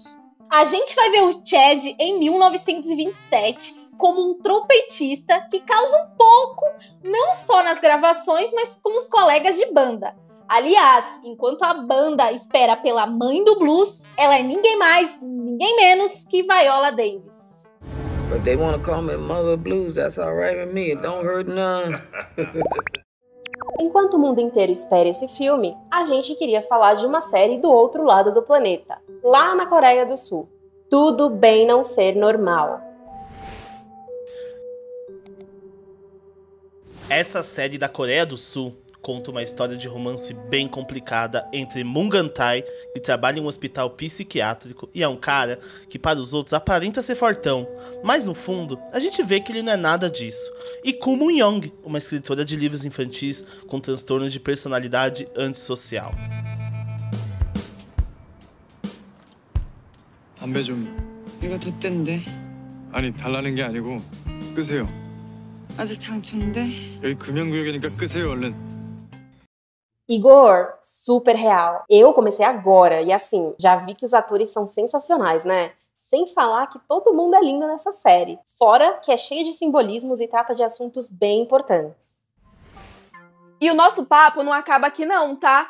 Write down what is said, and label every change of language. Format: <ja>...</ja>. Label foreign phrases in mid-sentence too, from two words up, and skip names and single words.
<pt>A gente vai ver o Chad em 1927 como um trompetista que causa um pouco, não só nas gravações, mas com os colegas de banda. Aliás, enquanto a banda espera pela mãe do blues, ela é ninguém mais, ninguém menos que Viola Davis.</pt> <en>But they want to call me Mother Blues, that's all right with me, it don't hurt none.</en> <pt>Enquanto o mundo inteiro espera esse filme, a gente queria falar de uma série do outro lado do planeta, lá na Coreia do Sul. Tudo bem não ser normal. Essa série da Coreia do Sul conta uma história de romance bem complicada entre Moon Gun-tae, que trabalha em um hospital psiquiátrico, e é um cara que para os outros aparenta ser fortão, mas no fundo a gente vê que ele não é nada disso. E Koo Moon-young, uma escritora de livros infantis com transtornos de personalidade antissocial.</pt> <ko>담배 좀. 이거 뒀댄데. 아니 달라는 게 아니고 끄세요. 아직 장초인데. 여기 금연구역이니까 끄세요 얼른.</ko> <pt>Igor, super real. Eu comecei agora e assim, já vi que os atores são sensacionais, né? Sem falar que todo mundo é lindo nessa série. Fora que é cheia de simbolismos e trata de assuntos bem importantes. E o nosso papo não acaba aqui não, tá?</pt>